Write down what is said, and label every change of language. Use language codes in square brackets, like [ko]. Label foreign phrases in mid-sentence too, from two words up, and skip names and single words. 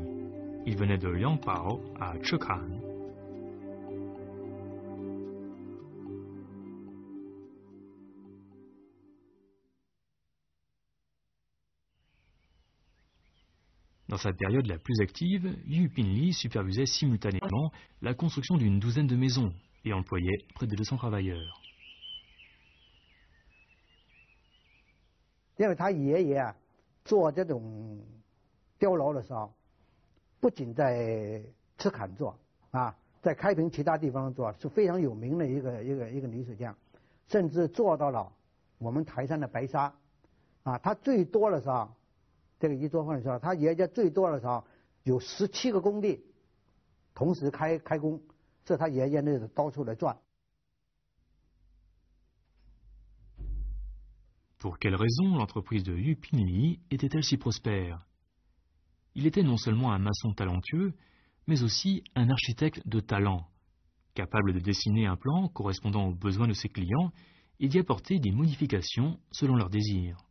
[fr] Il venait de Liangpao à Chekhan. Dans sa période la plus active, Yu Pinli supervisait simultanément la construction d'une douzaine de maisons et employait près de 200 travailleurs. [zh] 因为他爷爷做这种碉楼的时候，不仅在赤坎做啊，在开平其他地方做是非常有名的一个女水匠，甚至做到了我们台山的白沙啊，他最多的时候，这个一作坊的时候，他爷爷最多的时候有17个工地同时开工，这他爷爷那是到处来转。 [fr] Pour quelle raison l'entreprise de Yu Pinli était-elle si prospère? Il était non seulement un maçon talentueux, mais aussi un architecte de talent, capable de dessiner un plan correspondant aux besoins de ses clients et d'y apporter des modifications selon leurs désirs.